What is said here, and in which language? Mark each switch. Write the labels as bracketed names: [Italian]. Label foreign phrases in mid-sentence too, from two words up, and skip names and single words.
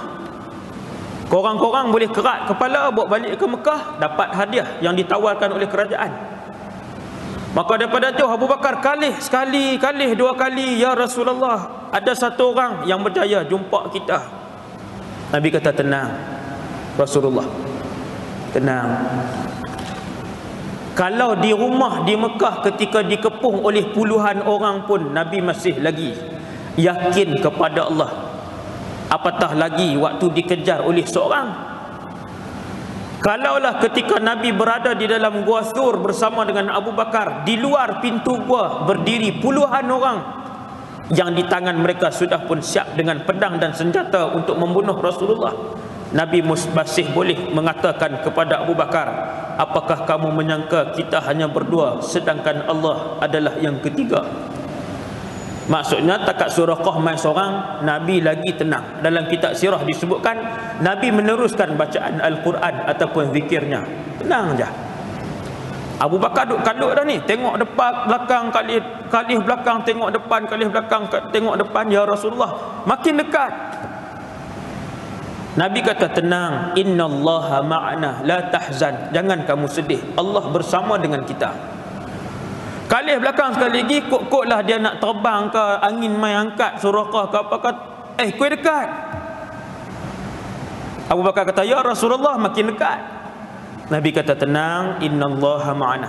[Malay] Korang-korang boleh kerat kepala, bawa balik ke Mekah, dapat hadiah yang ditawarkan oleh kerajaan. Maka daripada jauh Abu Bakar kalih sekali, kalih dua kali, [Arabic] يا رسول الله, [Malay] ada satu orang yang berjaya jumpa kita. Nabi kata, tenang Rasulullah, tenang. Kalau di rumah di Mekah ketika dikepung oleh puluhan orang pun Nabi masih lagi yakin kepada Allah, apatah lagi waktu dikejar oleh seorang. Kalaulah ketika Nabi berada di dalam Gua Thur bersama dengan Abu Bakar, di luar pintu gua berdiri puluhan orang yang di tangan mereka sudah pun siap dengan pedang dan senjata untuk membunuh Rasulullah, Nabi masih boleh mengatakan kepada Abu Bakar, apakah kamu menyangka kita hanya berdua sedangkan Allah adalah yang ketiga? Maksudnya takat Suraqah mai seorang, Nabi lagi tenang. Dalam kitab sirah disebutkan Nabi meneruskan bacaan Al-Quran ataupun zikirnya, tenang je. Abu Bakar duduk kalut dah ni, tengok depan belakang, kalih belakang, tengok depan, kalih belakang, tengok depan. [Arabic] يا رسول الله, [Malay] makin dekat. Nabi kata, tenang, [Arabic] إن الله معنا لا تحزن, [Malay] jangan kamu sedih, Allah bersama dengan kita. Kalih belakang sekali lagi, kok lah dia nak terbang ke, angin mai angkat Suraqah ke apa ke, kuih dekat. Abu Bakar kata, [Arabic] يا رسول الله, [Malay] makin dekat. Nabi kata, tenang, [Arabic] إن الله معنا.